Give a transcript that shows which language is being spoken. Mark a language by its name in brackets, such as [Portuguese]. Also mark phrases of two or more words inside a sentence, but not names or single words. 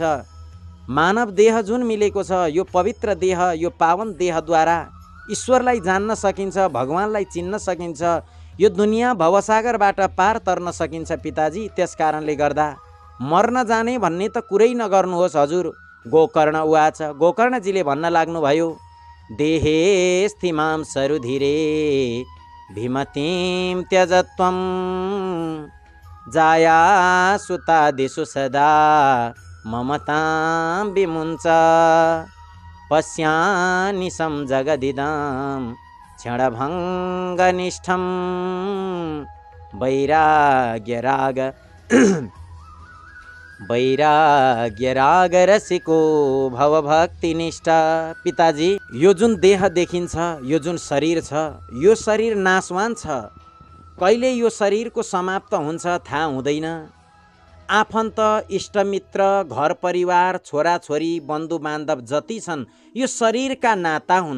[Nepali] मानव देह जुन मिलेको छ, यो पवित्र देह, यो पावन देहद्वारा ईश्वरलाई जान्न सकिन्छ, भगवानलाई चिन्न सकिन्छ, यो दुनियाँ भवसागरबाट पार तर्न सकिन्छ पिताजी। त्यस कारणले गर्दा मर्न जाने भन्ने त कुरै नगर्नुहोस् हजुर। [Sanskrit] गोकर्ण उवाच, [Nepali] गोकर्णजीले भन्न लाग्नुभयो, [Sanskrit] देहे स्थिमां सरुधिरे भीमतीं त्यजत्वं, जाया सुतादिषु सदा ममतां विमुञ्च, पश्यानिशं जगदिदं क्षणभङ्गनिष्ठं, वैराग्यराग वैराग्य राग रसिको भव भक्ति निष्ठा। [Nepali] पिताजी, यो जुन देह देखिन्छ, यो जुन शरीर छ, यो शरीर नाशवान छ। कहिले यो शरीरको समाप्त हुन्छ थाहा हुँदैन। आफन्त, इष्टमित्र, घर परिवार, छोराछोरी, बन्धु बान्धव जति छन् यो शरीरका नाता हुन्।